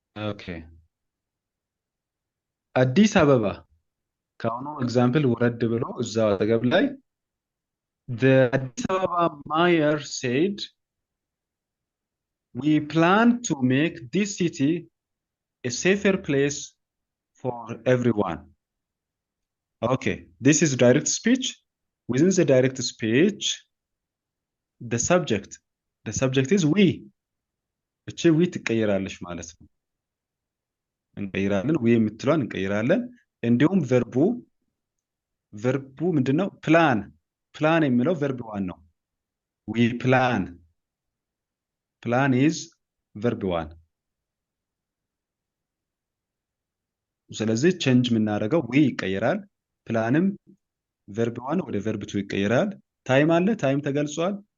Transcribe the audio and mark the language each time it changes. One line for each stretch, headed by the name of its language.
Amharic: ኦኬ አዲስ አበባ ከአሁኑ ኤግዛምፕል ወረድ ብሎ እዛው አጠገብ ላይ
English: the Addis Ababa mayor said we plan to make this city a safer place for everyone. Okay, this is direct speech. Within the direct speech, the subject is we.
Amharic: እቺ we ትቀየራለች ማለት ነው። እንቀይራለን we የምትሏን እንቀይራለን። እንዲሁም ቨርቡ ምንድነው? ፕላን የሚለው ቨርብ ዋን ነው። we plan is ቨርብ ዋን። ስለዚህ ቼንጅ የምናደርገው we ይቀየራል። ፕላንም ቨርብ ዋን ወደ ቨርብ ቱ ይቀየራል። ታይም አለ? ታይም ተገልጿል?